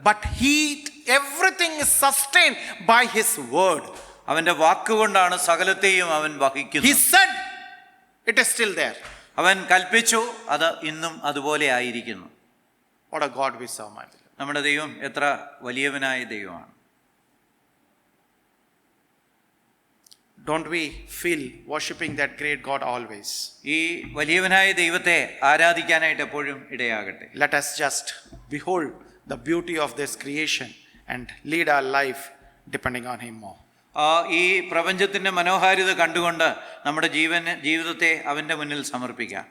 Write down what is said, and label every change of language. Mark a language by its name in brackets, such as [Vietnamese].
[English] But everything is sustained by his word. [Malayalam] അവന്റെ വാക്കുകൊണ്ടാണ് സകലത്തെയും അവൻ [English] He [Malayalam] വഹിക്കുന്നത്. [English] said, it is still there. [Malayalam] അവൻ കൽപ്പിച്ചു, അത് ഇന്നും അതുപോലെ ആയിരിക്കുന്നു. [English] What a God we serve, my beloved. [Malayalam] നമ്മുടെ ദൈവം എത്ര വലിയവനായ ദൈവമാണ്. [English] Don't we feel worshiping that great God always? [Malayalam] ഈ വലിയവനായ ദൈവത്തെ ആരാധിക്കാനായിട്ട് എപ്പോഴും ഇടയാകട്ടെ. [English] Let us just behold the beauty of this creation and lead our life depending on him more. [Malayalam] ഈ പ്രപഞ്ചത്തിന്റെ മനോഹാരിത കണ്ടുകൊണ്ട് നമ്മുടെ ജീവിതത്തെ അവന്റെ മുന്നിൽ സമർപ്പിക്കാം.